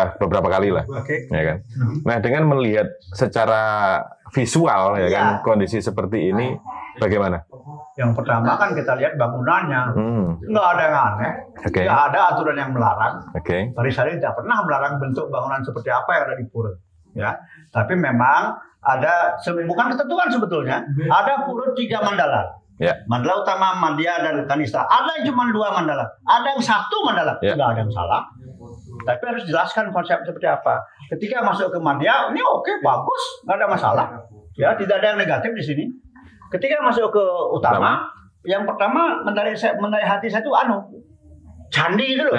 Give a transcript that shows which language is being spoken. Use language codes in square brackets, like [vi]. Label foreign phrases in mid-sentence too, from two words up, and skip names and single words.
[id] Kalau saya udah beberapa kali lah, ya kan. Nah dengan melihat secara visual ya kan kondisi seperti ini bagaimana? Yang pertama kan kita lihat bangunannya, nggak ada yang aneh, nggak ada aturan yang melarang. Parisari tidak pernah melarang bentuk bangunan seperti apa yang ada di pura, ya. Tapi memang ada bukan ketentuan sebetulnya. Ada pura 3 mandala, mandala utama, Madya dan Kanista. Ada yang cuma 2 mandala, ada yang 1 mandala, nggak ada yang salah. Tapi harus jelaskan konsep seperti apa. Ketika masuk ke Madya, ini oke, bagus, nggak ada masalah. Ya, tidak ada yang negatif di sini. Ketika masuk ke utama, yang pertama menarik hati saya itu candi itu loh.